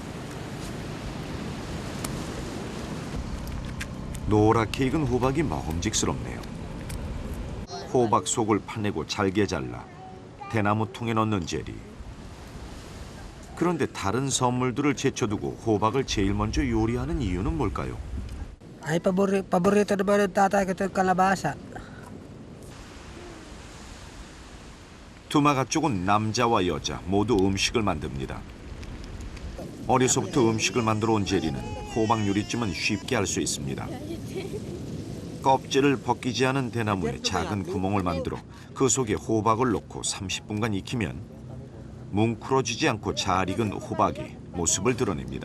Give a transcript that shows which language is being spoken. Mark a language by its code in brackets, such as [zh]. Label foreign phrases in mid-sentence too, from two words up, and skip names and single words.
[ko] 노랗게 익은 호박이 먹음직스럽네요. 호박 속을 파내고 잘게 잘라 대나무 통에 넣는 제리. 그런데 다른 선물들을 제쳐두고 호박을 제일 먼저 요리하는 이유는 뭘까요? [tl] Ay, paborito naman ng tatay ko itong kalabasa. [ko] 두마 가족은 남자와 여자 모두 음식을 만듭니다. 어려서부터 음식을 만들어 온 제리는 호박 요리쯤은 쉽게 할 수 있습니다. 껍질을 벗기지 않은 대나무에 작은 구멍을 만들어 그 속에 호박을 넣고 30분간 익히면 뭉클어지지 않고 잘 익은 호박이 모습을 드러냅니다.